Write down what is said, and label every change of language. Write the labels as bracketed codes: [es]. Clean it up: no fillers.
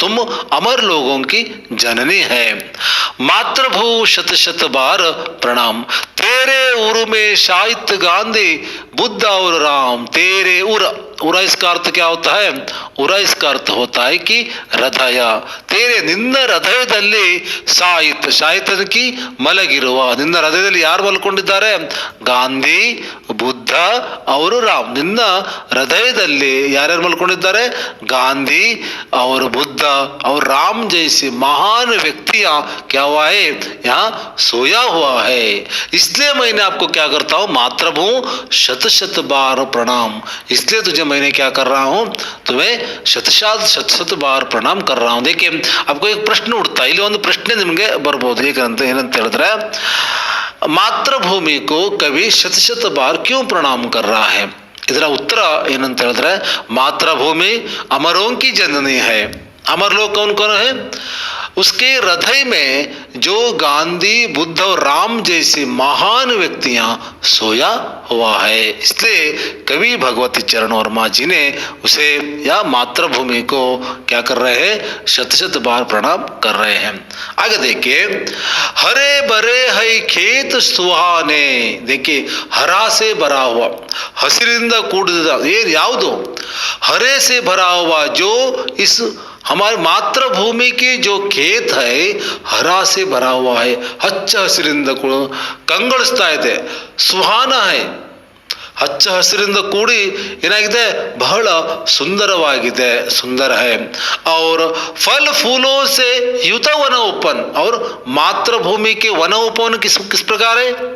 [hi] तुम अमर लोगों की जननी है. मातृभू शत बार प्रणाम. तेरे उर में शाहिद गांधी, बुद्ध और राम. तेरे उरा इसका अर्थ क्या होता है? उरा इसका अर्थ होता है कि ಹೃದಯ. [kn] तेरे ನಿನ್ನ ಹೃದಯದಲ್ಲಿ ಶಾಯಿತನಕಿ ಮಲಗಿರುವ, ನಿನ್ನ ಹೃದಯದಲ್ಲಿ ಯಾರು ಮಲ್ಕೊಂಡಿದ್ದಾರೆ? ಗಾಂಧಿ, ಬುದ್ಧ ಅವರು ರಾಮ್. ನಿನ್ನ ಹೃದಯದಲ್ಲಿ ಯಾರ್ಯಾರು ಮಲ್ಕೊಂಡಿದ್ದಾರೆ? [hi] ಗಾಂಧಿ और बुद्ध और राम जैसे महान व्यक्तियां क्या हुआ है? यहाँ सोया हुआ है. इसलिए मैंने आपको क्या करता हूँ? मातृभू शत बार प्रणाम. इसलिए तुझे मैंने क्या कर रहा हूँ? तुम्हें शत बार प्रणाम कर रहा हूँ. देखिए, आपको एक प्रश्न उठता है. [kn] ಇಲ್ಲಿ ಒಂದು ಪ್ರಶ್ನೆ ನಿಮಗೆ ಬರ್ಬೋದು. ಏನಂತ ಹೇಳಿದ್ರೆ, [hi] मातृभूमि को कवि शत बार क्यों प्रणाम कर रहा है? [kn] ಇದರ ಉತ್ತರ ಏನಂತ ಹೇಳಿದ್ರೆ, [hi] मातृभूमि अमरों की जननी है. अमर लोग कौन कौन है? उसके हृदय में जो गांधी, बुद्ध और राम जैसे महान व्यक्तियां सोया हुआ है. इसलिए कवि भगवती चरण वर्मा जी ने उसे या मातृभूमि को क्या कर रहे हैं? शत बार प्रणाम कर रहे हैं. आगे देखिए, हरे भरे है खेत सुहाने. देखिए, हरा से भरा हुआ, [kn] हसिरिंದ ಕೂಡಿದ ಏನು ಯಾವುದು? [hi] हरे से भरा हुआ, जो इस हमारे मातृभूमि के जो खेत है हरा से भरा हुआ है. [kn] ಹಚ್ಚ ಹಸಿರಿಂದ ಕಂಗೊಳಿಸ್ತಾ ಇದೆ. [hi] ಸುಹಾನ है. [kn] ಹಚ್ಚ ಹಸಿರಿಂದ ಕೂಡಿ ಏನಾಗಿದೆ? ಬಹಳ ಸುಂದರವಾಗಿದೆ, ಸುಂದರ है. [hi] और फल फूलों से युत वन उपवन. और मातृभूमि के वन उपवन किस प्रकार है?